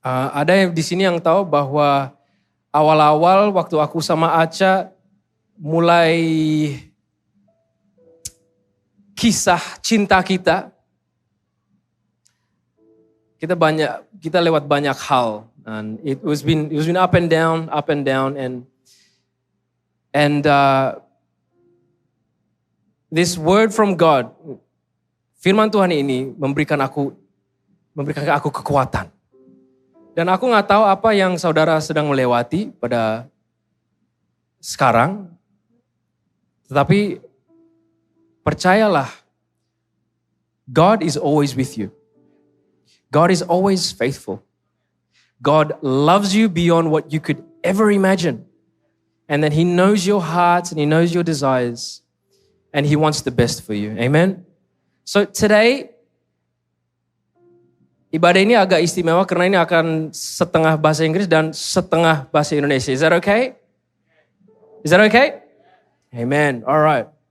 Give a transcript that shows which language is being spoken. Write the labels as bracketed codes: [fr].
[id] Ada yang di sini yang tahu bahwa awal-awal waktu aku sama Acha mulai kisah cinta kita lewat banyak hal, [en] and it was been up and down, and this word from God, [id] firman Tuhan ini memberikan aku kekuatan. Dan aku gak tahu apa yang saudara sedang melewati pada sekarang. Tetapi percayalah, [en] God is always with you. God is always faithful. God loves you beyond what you could ever imagine. And that He knows your heart and He knows your desires. And He wants the best for you. Amen? So today, [id] ibadah ini agak istimewa karena ini akan setengah bahasa Inggris dan setengah bahasa Indonesia. [en] Is that okay? Is that okay? Amen. Alright.